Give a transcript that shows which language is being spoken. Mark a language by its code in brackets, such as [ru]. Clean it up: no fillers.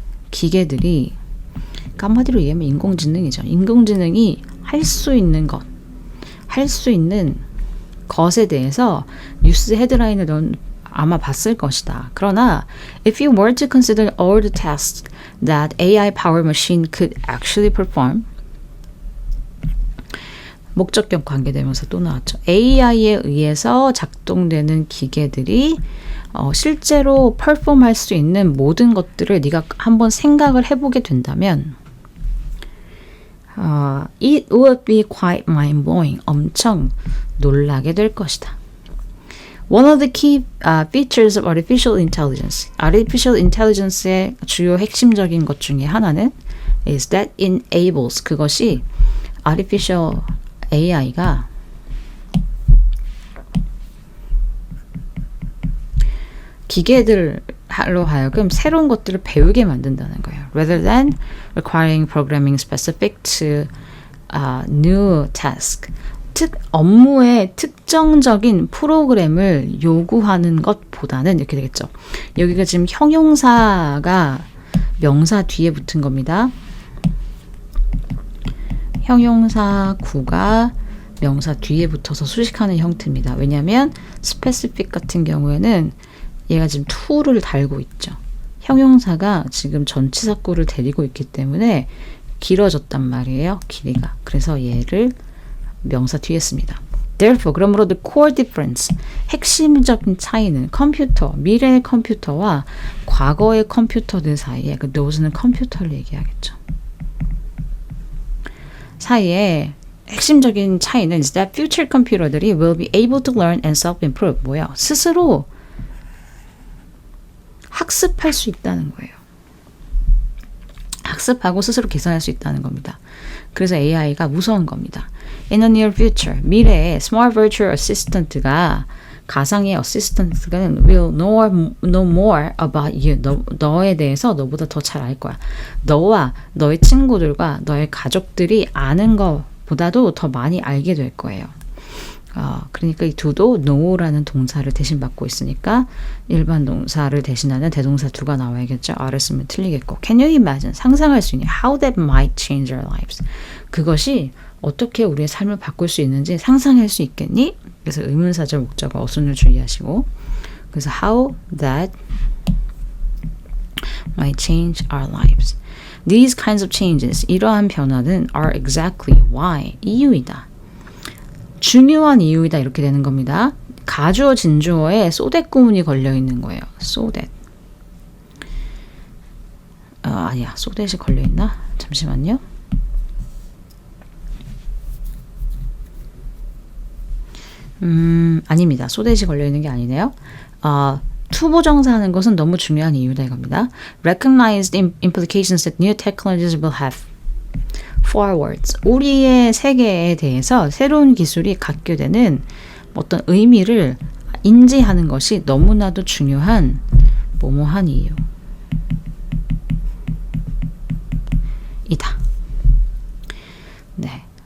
[ko] 기계들이 한마디로 얘기하면 인공지능이죠. 인공지능이 할 수 있는 것, 할 수 있는 것에 대해서 뉴스 헤드라인을 넌 아마 봤을 것이다. 그러나 [en] if you were to consider all the tasks that AI-powered machine could actually perform, [ko] 목적격 관계되면서 또 나왔죠. AI에 의해서 작동되는 기계들이 실제로 perform할 수 있는 모든 것들을 네가 한번 생각을 해보게 된다면 [en] it would be quite mind-blowing. [ko] 엄청 놀라게 될 것이다. [en] One of the key features of artificial intelligence. [ko] artificial intelligence의 주요 핵심적인 것 중에 하나는 [en] is that enables. [ko] 그것이 artificial AI가 기계들로 하여금 새로운 것들을 배우게 만든다는 거예요. [en] Rather than requiring programming specific to new task. [ko] 업무의 특정적인 프로그램을 요구하는 것보다는 이렇게 되겠죠. 여기가 지금 형용사가 명사 뒤에 붙은 겁니다. 형용사 구가 명사 뒤에 붙어서 수식하는 형태입니다. 왜냐하면 specific 같은 경우에는 얘가 지금 to를 달고 있죠. 형용사가 지금 전치사구를 데리고 있기 때문에 길어졌단 말이에요. 길이가. 그래서 얘를 명사 뒤에 씁니다. [en] Therefore, [ko] 그러므로 [en] the core difference, [ko] 핵심적인 차이는 컴퓨터, 미래의 컴퓨터와 과거의 컴퓨터들 사이에, 그 those는 컴퓨터를 얘기하겠죠. 사이에 핵심적인 차이는 [en] is that future 컴퓨터들이 will be able to learn and self-improve. [ko] 뭐야? 스스로 학습할 수 있다는 거예요. 학습하고 스스로 개선할 수 있다는 겁니다. 그래서 AI가 무서운 겁니다. [en] In the near future, [ko] 미래에 [en] Smart Virtual Assistant가 [ko] 가상의 어시스턴트가 [en] will know more about you. [ko] 너에 대해서 너보다 더 잘 알 거야. 너와 너의 친구들과 너의 가족들이 아는 것보다도 더 많이 알게 될 거예요. 그러니까 이 do도 know라는 동사를 대신 받고 있으니까 일반 동사를 대신하는 대동사 do가 나와야겠죠. R을 쓰면 틀리겠고. [en] Can you imagine? [ko] 상상할 수 있니? [en] How that might change our lives. [ko] 그것이 어떻게 우리의 삶을 바꿀 수 있는지 상상할 수 있겠니? 그래서 의문사절 목적어 어순을 주의하시고 그래서 [en] how that might change our lives. These kinds of changes, [ko] 이러한 변화는 [en] are exactly why, [ko] 이유이다. 중요한 이유이다 이렇게 되는 겁니다. 가주어 진주어에 so that 구문이 걸려 있는 거예요. so that. 아니야. so that이 걸려 있나? 잠시만요. 아닙니다. so that이 걸려 있는 게 아니네요. 투부정사하는 것은 너무 중요한 이유다 이겁니다. [en] Recognize the implications that new technologies will have. forwards. [ko] 우리의 세계에 대해서 새로운 기술이 갖게 되는 어떤 의미를 인지하는 것이 너무나도 중요한 뭐뭐한 이유. 이다. 네.